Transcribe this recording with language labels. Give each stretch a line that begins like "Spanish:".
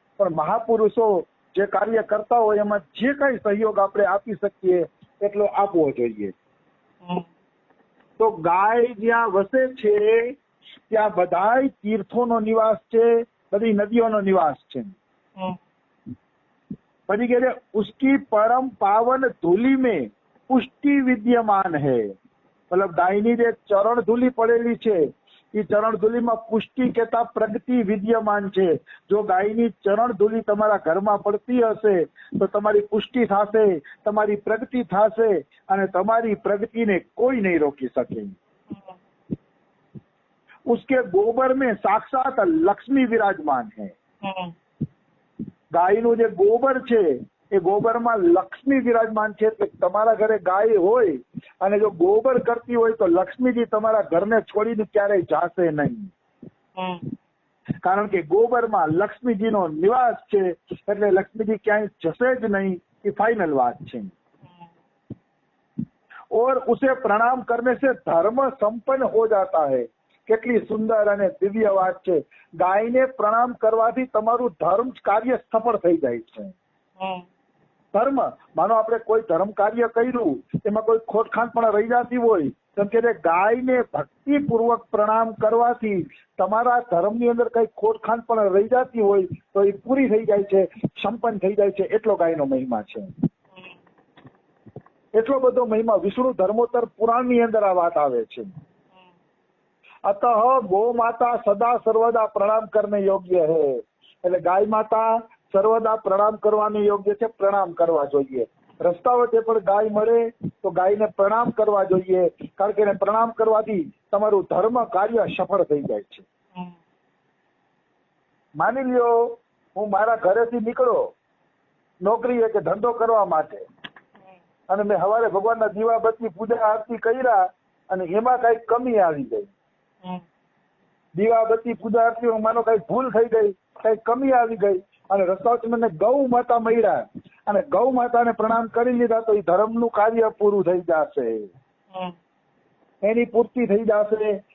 Gujarati: પણ મહાપુરુષો જે કાર્ય કરતા હોય એમાં જે કાંઈ સહયોગ આપણે આપી શકીએ એટલો આપવો જોઈએ. તો ગાય જ્યાં વસે છે ત્યાં બધાય તીર્થોનો નિવાસ છે, બધી નદીઓનો નિવાસ છે. પછી કહે છે
Hindi: उसकी परम पावन धूलि में पुष्टि विद्यमान है.
Gujarati: मतलब ગાયની જે ચરણ ધૂલી પડેલી છે એ ચરણ ધૂલીમાં પુષ્ટિ કહેતા પ્રગતિ વિદ્યમાન છે. જો ગાયની ચરણ ધૂલી તમારા ઘરમાં પડતી હશે તો તમારી પુષ્ટિ થશે, તમારી પ્રગતિ થશે અને તમારી પ્રગતિને કોઈ નહીં રોકી શકે.
Hindi: उसके गोबर में साक्षात लक्ष्मी विराजमान है.
Gujarati: ગાયનું જે ગોબર છે એ ગોબરમાં લક્ષ્મી વિરાજમાન છે. એટલે તમારા ઘરે ગાય હોય અને જો ગોબર કરતી હોય તો લક્ષ્મીજી તમારા ઘરને છોડીને ક્યારેય જાશે નહીં, કારણ કે ગોબરમાં લક્ષ્મીજીનો નિવાસ છે. એટલે લક્ષ્મીજી ક્યાંય જશે જ નહીં, એ ફાઇનલ વાત છે.
Hindi: और उसे प्रणाम करने से धर्म संपन्न हो जाता है.
Gujarati: કેટલી સુંદર અને દિવ્ય વાત છે. ગાયને પ્રણામ કરવાથી તમારું ધર્મ કાર્ય સફળ થઈ જાય છે. ધર્મ માનો આપણે કોઈ ધર્મ કાર્ય કર્યું એમાં કોઈ ખોટખાંટ પણ રહી જતી હોય તો કે ગાયને ભક્તિપૂર્વક પ્રણામ કરવાથી તમારા ધર્મની અંદર કઈ ખોટખાંટ પણ રહી જતી હોય તો એ પૂરી થઈ જાય છે, સંપન્ન થઈ જાય છે. એટલો ગાયનો મહિમા છે. એટલો બધો મહિમા વિષ્ણુ ધર્મોત્તર પુરાણની અંદર આ વાત આવે છે.
Hindi: अतः गौ माता सदा सर्वदा प्रणाम करने योग्य है.
Gujarati: એટલે ગાય માતા સર્વદા પ્રણામ કરવાને યોગ્ય છે, પ્રણામ કરવા જોઈએ. રસ્તા વચ્ચે પણ ગાય મળે તો ગાયને પ્રણામ કરવા જોઈએ, કારણ કે એને પ્રણામ કરવાથી તમારું ધર્મ કાર્ય સફળ થઈ જાય છે. માની લ્યો હું મારા ઘરેથી નીકળો નોકરીએ કે ધંધો કરવા માટે અને મેં સવારે ભગવાનના દીવાબત્તી પૂજા આરતી કર્યા અને એમાં કઈ કમી આવી ગઈ, દીવાબત્તી પૂજા આરતી માનો કઈ ભૂલ થઈ ગઈ, કઈ કમી આવી ગઈ અને રસ્તામાં મને ગૌ માતા મળ્યા અને ગૌ માતાને પ્રણામ કરી લીધા તો એ ધર્મનું કાર્ય પૂરું થઈ જશે, એની પૂર્તિ થઈ જશે.